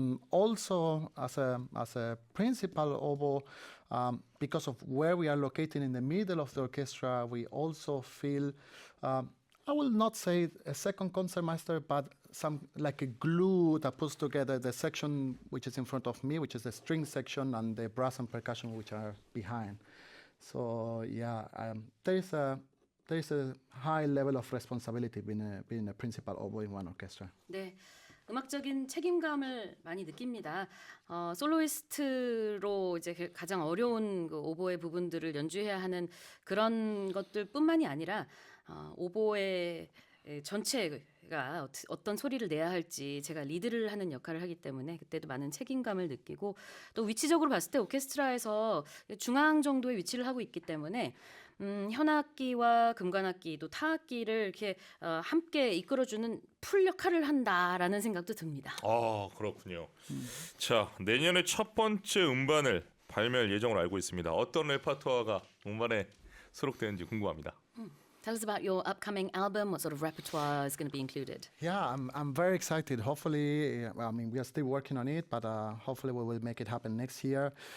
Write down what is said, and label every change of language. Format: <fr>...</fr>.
<en>Also, as a principal oboe, because of where we are located in the middle of the orchestra, we also feel, I will not say a second concertmaster, but some like a glue that puts together the section which is in front of me, which is the string section, and the brass and percussion which are behind. So yeah, there is a high level of responsibility being a principal oboe in one orchestra.</en> <ko>네. 음악적인 책임감을 많이 느낍니다. 솔로이스트로 이제 가장 어려운 그 오보의 부분들을 연주해야 하는 그런 것들뿐만이 아니라 오보의 전체가 어떤 소리를 내야 할지 제가 리드를 하는 역할을 하기 때문에 그때도 많은 책임감을 느끼고 또 위치적으로 봤을 때 오케스트라에서 중앙 정도의 위치를 하고 있기 때문에 현악기와 금관악기 또 타악기를 이렇게 함께 이끌어주는 풀 역할을 한다라는 생각도 듭니다. 아, 그렇군요. 자, 내년에 첫 번째 음반을 발매할 예정으로 알고 있습니다. 어떤 레퍼토어가 음반에 수록되는지 궁금합니다.</ko> <en>Tell us about your upcoming album. What sort of repertoire is going to be included? Yeah, I'm very excited. Hopefully, I mean, we are still working on it, but hopefully we will make it happen next year.</en>